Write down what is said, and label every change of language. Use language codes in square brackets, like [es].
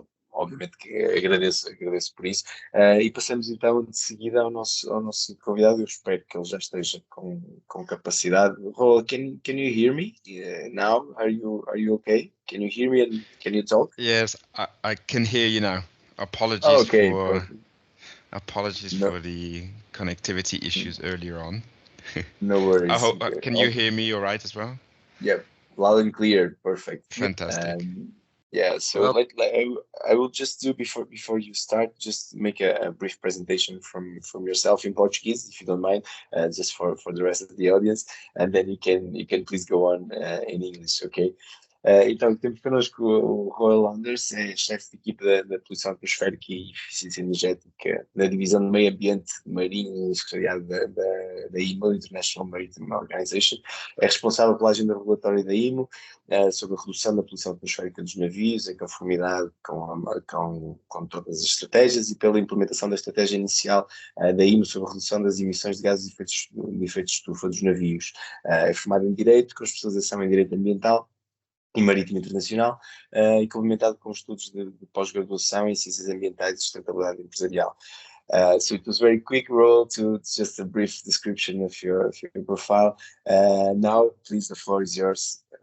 [pt] Obviamente que agradeço por isso. E passamos então de seguida ao nosso convidado. Eu espero que ele já esteja com capacidade. [en] Roel, can you hear me now? Are you okay? Can you hear me and can you talk? Yes, I can hear you now. Apologies for the connectivity issues earlier on. No worries. I hope, can you hear me all right as well? Yeah, loud and clear. Perfect. Fantastic. Yeah, so I will just do before you start, just make a brief presentation from yourself in Portuguese, if you don't mind, just for the rest of the audience, and then you can please go on in English, okay? [pt] Então, temos connosco o Roel Anders, é chefe de equipa da Poluição Atmosférica e Eficiência Energética na Divisão de Meio Ambiente Marinho no Secretariado da IMO, International Maritime Organization. É responsável pela agenda regulatória da IMO sobre a redução da poluição atmosférica dos navios, em conformidade com todas as estratégias, e pela implementação da estratégia inicial da IMO sobre a redução das emissões de gases de efeito de estufa dos navios. É formado em Direito, com especialização em Direito Ambiental e Marítimo Internacional, e complementado com estudos de pós-graduação em Ciências Ambientais e Sustentabilidade Empresarial. [en] So it was very quick, Roel, to just a brief description of your profile. Now, please, the floor is yours.